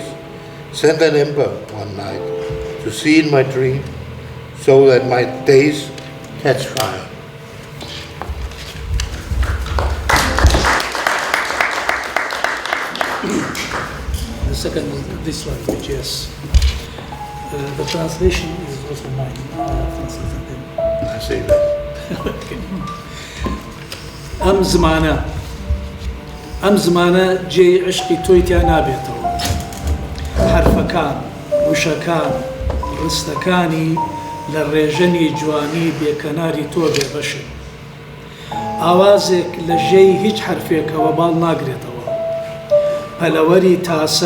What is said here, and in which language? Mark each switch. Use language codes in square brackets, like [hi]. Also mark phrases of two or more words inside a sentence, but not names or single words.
[en] Send an ember one night to see in my dream, so that my days catch fire. The second, this language, yes. The translation is also mine. I say that. [ckb] ئەم زمانە جێی عشقی تۆی تیا نابێتەوە حرفەکان وشەکان ڕستەکانی لە ڕێژەنی جوانی بێکەناری تۆ بێبەشن ئاوازێک لە ژێی هیچ حرفێکەوە باڵ ناگرێتەوە پەلەوەری تاسە